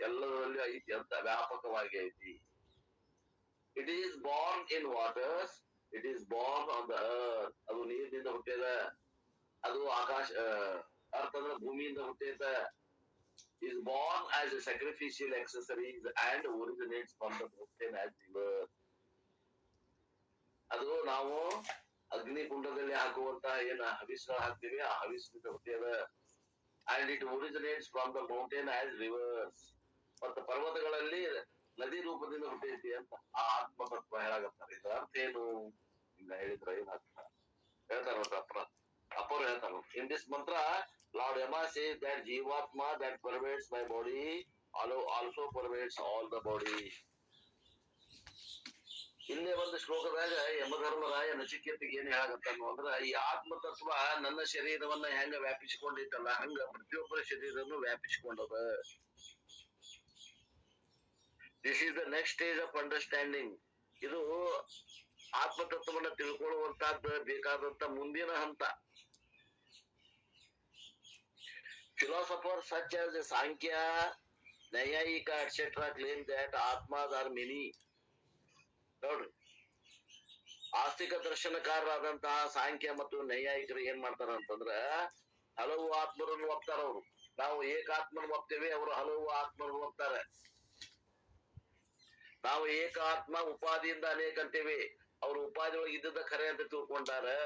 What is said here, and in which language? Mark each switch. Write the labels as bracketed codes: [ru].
[kn] ಎಲ್ಲದರಲ್ಲಿ ಐತಿ ಅಂತ ವ್ಯಾಪಕವಾಗಿ ಐತಿ. [en] It is born in waters, it is born on the earth. [kn] ಅದು ನೀರಿನಿಂದ ಹುಟ್ಟಿದ. ಅದು ಆಕಾಶ ಅರ್ಥ ಅಂದ್ರೆ ಭೂಮಿಯಿಂದ ಹುಟ್ಟಿದ. [en] Is born as a sacrificial accessories and originates from the mountain as river. [kn] ಅದು ನಾವು ಅಗ್ನಿ ಕುಂಡದಲ್ಲಿ ಹಾಕುವಂತ ಏನ ಹವಿಸ್ಗಳು ಹಾಕ್ತಿವಿ, ಆ ಹವಿಸ್ನಿಂದ ಹುಟ್ಟಿದ. [en] And it originates from the mountain as rivers. [kn] ಮತ್ತು ಪರ್ವತಗಳಲ್ಲಿ ನದಿ ರೂಪದಿಂದ ಹುಟ್ಟೈತಿ ಅಂತ ಆ ಆತ್ಮತತ್ವ ಹೇಳಾಗತ್ತಾರೆ. ಇದರ ಅರ್ಥ ಏನು ಇಲ್ಲ ಹೇಳಿದ್ರ ಏನಾಗ್ತ ಹೇಳ್ತಾರ ಅಪ್ಪರು ಹೇಳ್ತಾರ. [en] In this mantra lord Yama says that jivatma that pervades my body also pervades all the body. [kn] ಇಲ್ಲೇ ಒಂದು ಶ್ಲೋಕದಾಗ ಯಮಧರ್ಮರಾಯ ನಚಿಕೇತಿಗೆ ಏನ್ ಹೇಳಾಗತ್ತಾನು ಅಂದ್ರ, ಈ ಆತ್ಮತತ್ವ ನನ್ನ ಶರೀರವನ್ನ ಹೆಂಗ ವ್ಯಾಪಿಸಿಕೊಂಡೈತಲ್ಲ ಹಂಗ ಪ್ರತಿಯೊಬ್ಬರ ಶರೀರವನ್ನು ವ್ಯಾಪಿಸಿಕೊಂಡದ. [en] This is the next stage of understanding. [kn] ಇದು ಆತ್ಮತತ್ವವನ್ನ ತಿಳ್ಕೊಳ್ಳುವಂತಹದ್ದು ಬೇಕಾದಂತ ಮುಂದಿನ ಹಂತ. [en] Philosopher such as Sankhya, Nayayika, etc. claim that Atmas are many. [kn] ನೋಡ್ರಿ, ಆಸ್ತಿಕ ದರ್ಶನಕಾರರಾದಂತಹ ಸಾಂಖ್ಯ ಮತ್ತು ನೈಯಾಯಿಕರು ಏನ್ ಮಾಡ್ತಾರ ಅಂತಂದ್ರ ಹಲವು ಆತ್ಮರನ್ನು ಒಪ್ತಾರ. ಅವರು ನಾವು ಏಕಾತ್ಮನ ಒಪ್ತೇವೆ, ಅವರು ಹಲವು ಆತ್ಮರನ್ನು ಒಪ್ತಾರೆ. ನಾವು ಏಕ ಆತ್ಮ ಉಪಾಧಿಯಿಂದ ಅನೇಕ ಅಂತೇವೆ, ಅವ್ರು ಉಪಾಧಿ ಒಳಗೆ ಇದ್ದದ ಖರೆ ಅಂತ ತಿಳ್ಕೊಂಡಾರ.